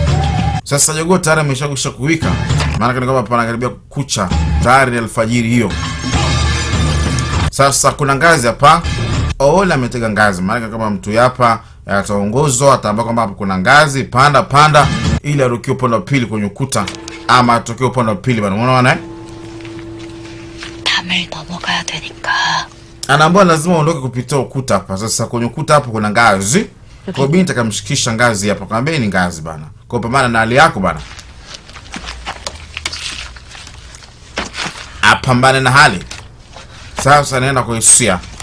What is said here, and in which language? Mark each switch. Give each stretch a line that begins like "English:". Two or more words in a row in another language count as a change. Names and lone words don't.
Swahili: Sasa jogoo tayari ameshakwisha kuwika. Maana kana kama panakaribia kucha. Tayari ni alfajiri hiyo. Sasa kuna ngazi hapa. Ola ametega ngazi. Maana kama mtu hapa ataongozwa, ataambia kwamba hapa kuna ngazi, panda ili arukie upande wa pili kwenye ukuta ama atokee upande wa pili bana. Unaona
Korean: 담을 넘어가야 되니까.
Swahili: Anaambia lazima uondoke kupitia ukuta hapa. Sasa kwenye ukuta hapo kuna ngazi. Kwa binti akamshikisha ngazi hapa. Kaambia ni ngazi bana. Kwa pambana na hali yako bana. Apambane na hali. Sasa anaenda kuhisia.